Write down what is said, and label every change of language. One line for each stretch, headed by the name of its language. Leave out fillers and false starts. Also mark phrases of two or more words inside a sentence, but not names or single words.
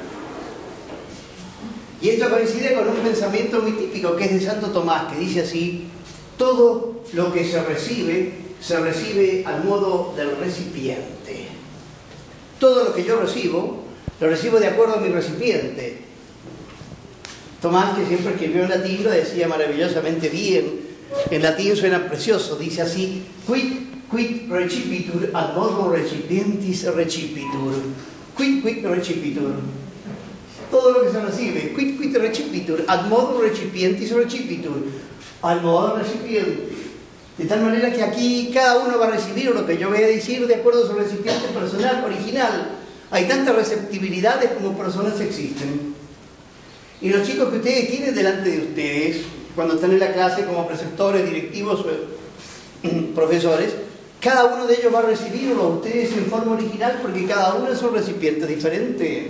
Spanish: Y esto coincide con un pensamiento muy típico que es de Santo Tomás, que dice así: todo lo que se recibe al modo del recipiente. Todo lo que yo recibo, lo recibo de acuerdo a mi recipiente. Tomás, que siempre escribió en latín, lo decía maravillosamente bien. En latín suena precioso, dice así:
Latin: quid recipitur ad modo recipientis recipitur. Quid recipitur.
Spanish: Todo lo que se recibe,
Latin: quid recipitur ad modo recipientis recipitur.
Spanish: Al modo recipiente. De tal manera que aquí cada uno va a recibir lo que yo voy a decir de acuerdo a su recipiente personal, original. Hay tantas receptibilidades como personas existen. Y los chicos que ustedes tienen delante de ustedes, cuando están en la clase como preceptores, directivos o profesores, cada uno de ellos va a recibirlo a ustedes en forma original, porque cada uno es un recipiente diferente.